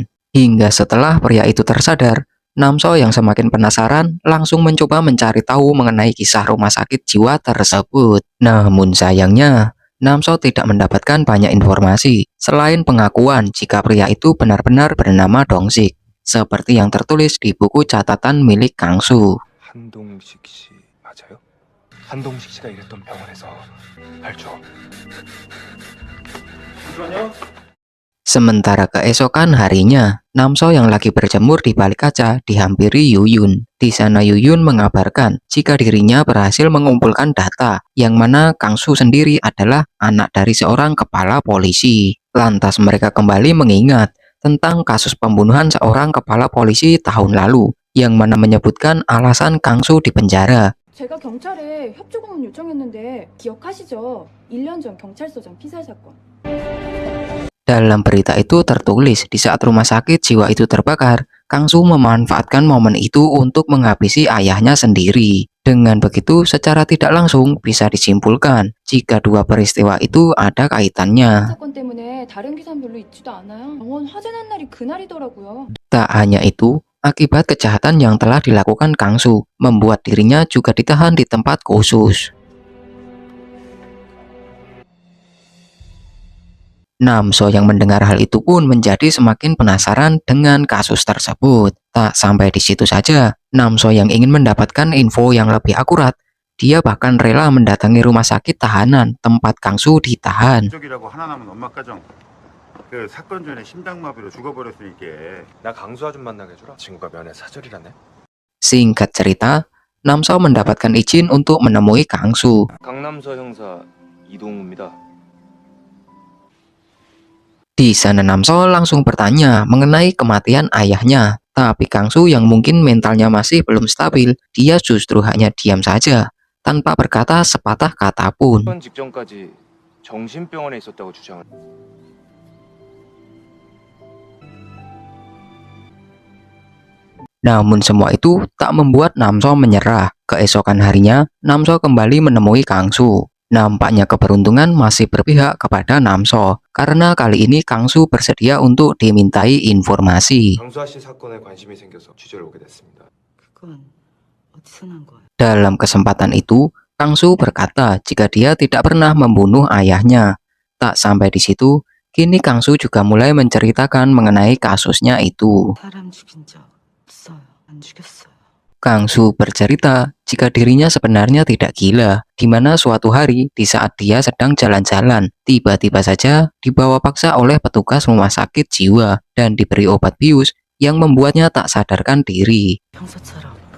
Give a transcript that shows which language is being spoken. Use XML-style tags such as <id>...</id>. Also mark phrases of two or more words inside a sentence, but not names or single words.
<id>Hingga setelah pria itu tersadar, Namso yang semakin penasaran langsung mencoba mencari tahu mengenai kisah rumah sakit jiwa tersebut. Namun sayangnya, Namso tidak mendapatkan banyak informasi selain pengakuan jika pria itu benar-benar bernama Dongsik, seperti yang tertulis di buku catatan milik Kang Su.</id> <ko>한동식 씨 맞아요? 한동식 씨가 일했던 병원에서 알죠? 잠시만요.</ko> <id>Sementara keesokan harinya, Namso yang lagi berjemur di balik kaca dihampiri Yuyun. Di sana Yuyun mengabarkan jika dirinya berhasil mengumpulkan data, yang mana Kang Su sendiri adalah anak dari seorang kepala polisi. Lantas mereka kembali mengingat tentang kasus pembunuhan seorang kepala polisi tahun lalu, yang mana menyebutkan alasan Kang Su dipenjara.</id> <ko>제가 경찰에 협조 공문 요청했는데 기억하시죠? 1년 전 경찰서장 피살 사건.</ko> <id>Dalam berita itu tertulis di saat rumah sakit jiwa itu terbakar, Kang Su memanfaatkan momen itu untuk menghabisi ayahnya sendiri. Dengan begitu, secara tidak langsung bisa disimpulkan jika dua peristiwa itu ada kaitannya.</id> <ko>사건 때문에 다른 기사는 별로 있지도 않아요. 병원 화재 난 날이 그날이더라고요.</ko> <id>Tak hanya itu, akibat kejahatan yang telah dilakukan Kang Su, membuat dirinya juga ditahan di tempat khusus. Namso yang mendengar hal itu pun menjadi semakin penasaran dengan kasus tersebut. Tak sampai di situ saja, Namso yang ingin mendapatkan info yang lebih akurat, dia bahkan rela mendatangi rumah sakit tahanan tempat Kang Su ditahan.</id> <ko>가족이라고 하나 남은 엄마 가정. 그 사건 전에 심장마비로 죽어버렸으니까. 나 강수 아줌 만나게 해줘라. 친구가 면회 사절이라네.</ko> <id>Singkat cerita, Namso mendapatkan izin untuk menemui Kang Su.</id> <ko>강남서 형사 이동우입니다.</ko> <id>Di sana Namso langsung bertanya mengenai kematian ayahnya. Tapi Kang Su yang mungkin mentalnya masih belum stabil, dia justru hanya diam saja, tanpa berkata sepatah kata pun.</id> <ko>사건 직전까지 정신병원에 있었다고 주장을.</ko> <id>Namun semua itu tak membuat Namso menyerah. Keesokan harinya, Namso kembali menemui Kang Su. Nampaknya keberuntungan masih berpihak kepada Namso, karena kali ini Kang Su bersedia untuk dimintai informasi.</id> <ko>강수아 씨 사건에 관심이 생겨서 취재를 오게 됐습니다. 그건 어디서 난 거야?</ko> <id>Dalam kesempatan itu, Kang Su berkata jika dia tidak pernah membunuh ayahnya. Tak sampai di situ, kini Kang Su juga mulai menceritakan mengenai kasusnya itu.</id> <ko>사람 죽인 적 없어요. 안 죽였어요.</ko> <id>Kang Su bercerita jika dirinya sebenarnya tidak gila, di mana suatu hari di saat dia sedang jalan-jalan, tiba-tiba saja dibawa paksa oleh petugas rumah sakit jiwa dan diberi obat bius yang membuatnya tak sadarkan diri.</id> <ko>평소처럼</ko>